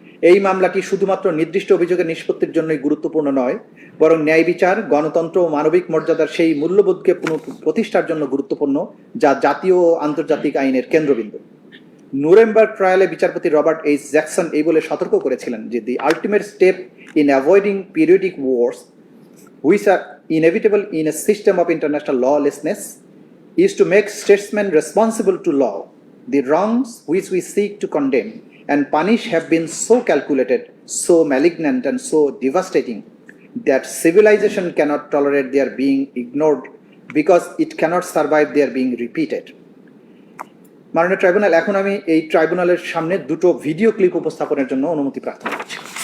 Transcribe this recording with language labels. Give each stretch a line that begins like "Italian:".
Bangla: এই মামলাটি শুধুমাত্র নির্দিষ্ট অভিযোগের নিষ্পত্তির জন্যই গুরুত্বপূর্ণ নয়, বরং ন্যায় বিচার, গণতন্ত্র ও মানবিক মর্যাদার সেই মূল্যবোধকে প্রতিষ্ঠার জন্য গুরুত্বপূর্ণ, যা জাতীয় ও আন্তর্জাতিক আইনের কেন্দ্রবিন্দু। নুরেমবার্গ ট্রায়ালে বিচারপতি রবার্ট এইচ জ্যাকসন এই বলে সতর্ক করেছিলেন যে
English: The ultimate step in avoiding periodic wars which are inevitable in a system of international lawlessness is to make statesmen responsible to law. The wrongs which we seek to condemn and punish have been so calculated, so malignant and so devastating that civilization cannot tolerate their being ignored because it cannot survive their being repeated.
Bangla: মাননীয় tribunal, এখন আমি এই ট্রাইব্যুনালের সামনে 2টো video clip উপস্থাপনের জন্য অনুমতি প্রার্থনা করছি।